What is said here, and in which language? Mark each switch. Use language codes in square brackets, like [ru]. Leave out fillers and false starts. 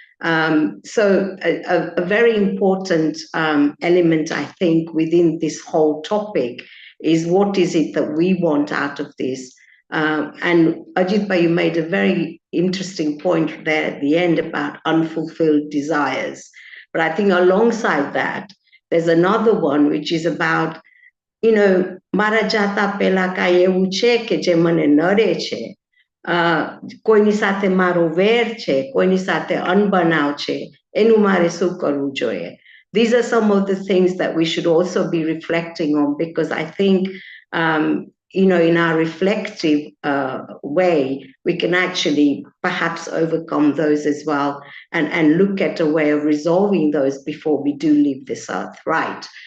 [en] So a very important element, I think, within this whole topic is what is it that we want out of this? And Ajitbhai, you made a very interesting point there at the end about unfulfilled desires. But I think alongside that, there's another one which is about, you know, [gu] mara jata pela kai એવું છે કે જે મને નડે છે, કોઈની સાથે મારો વેર છે, કોઈની સાથે અનબનાવ છે, એનું મારે શું કરવું જોઈએ? [en] These are some of the things that we should also be reflecting on, because I think, you know, in our reflective way, we can actually perhaps overcome those as well and look at a way of resolving those before we do leave this earth, right?